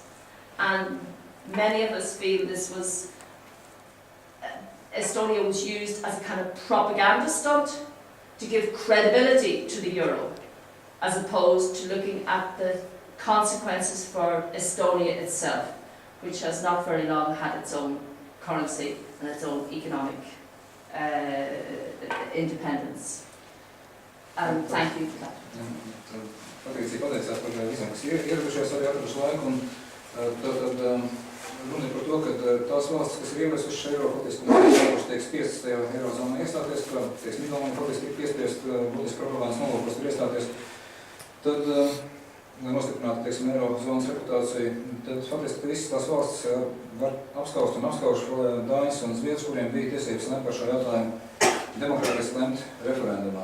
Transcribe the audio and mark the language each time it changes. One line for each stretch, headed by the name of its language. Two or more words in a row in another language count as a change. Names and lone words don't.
English: And many of us feel this was, Estonia was used as a kind of propaganda stunt to give credibility to the euro, as opposed to looking at the consequences for Estonia itself, which has not very long had its own currency and its own economic independence. Thank you for that.
Latvian: Patricija pateicās par visiem, kas ieradušies, arī atraduši laiku, un tad runa ir par to, ka tās valstis, kas ir ieviesušas eiro, faktiski tiek spiestas tajā eirozonā iestāties, ka tiek Igaunija faktiski ir piespiest būtiski propagandas nolūkos tur iestāties, tad, lai nostiprinātu, teiksim, eirozonas reputāciju, tad faktiski visas tās valstis var apskaust un apskauž Dāņus un Zviedrus, kuriem bija tiesības lemt par šo jautājumu demokrātiski lemt referendumā.